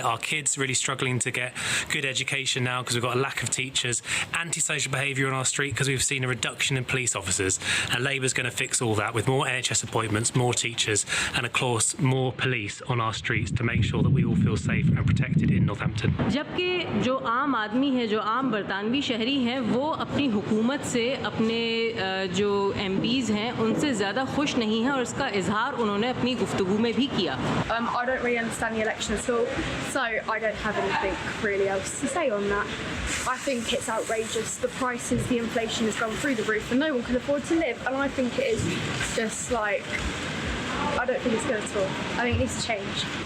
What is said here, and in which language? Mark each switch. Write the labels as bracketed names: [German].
[English] Our kids really struggling to get good education now because we've got a lack of teachers, antisocial behaviour on our street because we've seen a reduction in police officers, and Labour's going to fix all that with more NHS appointments, more teachers, and of course more police on our streets to make sure that we all feel safe and protected in Northampton. [Urdu] جبکہ جو عام آدمی ہے, جو عام برطانوی شہری ہیں, وہ اپنی حکومت سے, اپنے جو ایم پیز ہیں ان سے زیادہ خوش نہیں ہیں, اور اس کا اظہار انہوں نے اپنی گفتگو میں بھی کیا. [English] I don't really understand the election at all, so I don't have anything really else to say on that. I think it's outrageous. The prices, the inflation has gone through the roof and no one can afford to live, and I think it is just like, I don't think it's good at all. I think it needs to change.